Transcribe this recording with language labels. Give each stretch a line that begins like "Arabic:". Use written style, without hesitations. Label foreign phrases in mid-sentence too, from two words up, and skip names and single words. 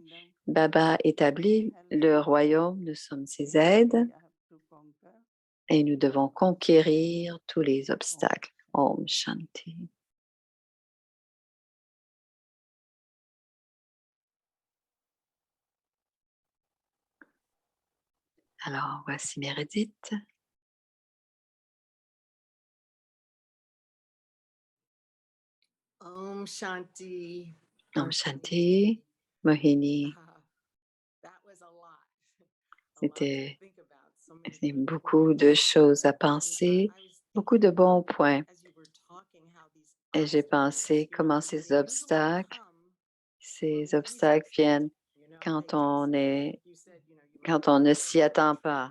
French: Baba établit le royaume, nous sommes ses aides et nous devons conquérir tous les obstacles.
Sanskrit: Om Shanti.
French: Alors, voici Meredith.
Sanskrit: Om Shanti. Om Shanti. Mohini.
French: C'était beaucoup de choses à penser, beaucoup de bons points. Et j'ai pensé comment ces obstacles viennent quand on ne s'y attend pas.